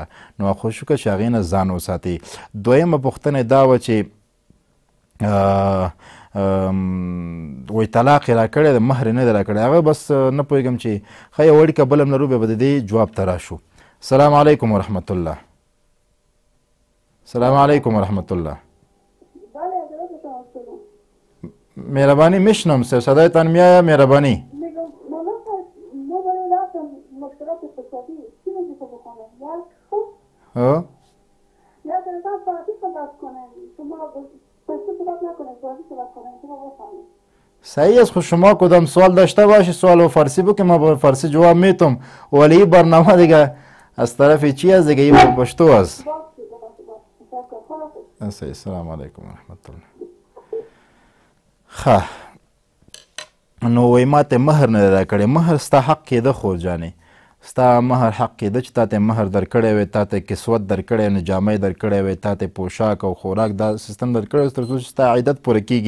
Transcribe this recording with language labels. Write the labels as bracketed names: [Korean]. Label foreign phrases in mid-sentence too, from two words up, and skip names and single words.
[Pashto] نو کوشش وکړه چې هغې نه ځان وساتې. دویمه پوښتنه دا وه چې وایي طلاق یې راکړی دی، مهر یې نه دی راکړی. هغه بس نه پوهېږم چې ښه یو اړیکه بل هم لرو، بیا به د دې جواب ته راشو. [Arabic] السلام علیکم ورحمت الله. السلام علیکم ورحمت الله. [Persian] مهربانی میشنم صاحب، صدایتان میآید؟ مهربانی. ها؟ صحیح است. خب شما کدام سوال داشته باشی سوال و فارسی بکنم، ما با فارسی جواب میتم، ولی برنامه دیگه از طرف چی است دیگه، این پشتو است. صحیح. [Arabic] السلام علیکم ورحمت الله. [Pashto] ښه، نو وایي ما ته مهر نه دی راکړی. مهر ستا حق کېده خور جانې، ستا مهر حق کېده چې تا ته مهر درکړی وی، تا ته کسوت درکړی وی، جامې درکړی وی، تا ته پوشاک او خوراک دا سیستم درکړی وی تر څو چې ستا عدت پوره کېږي.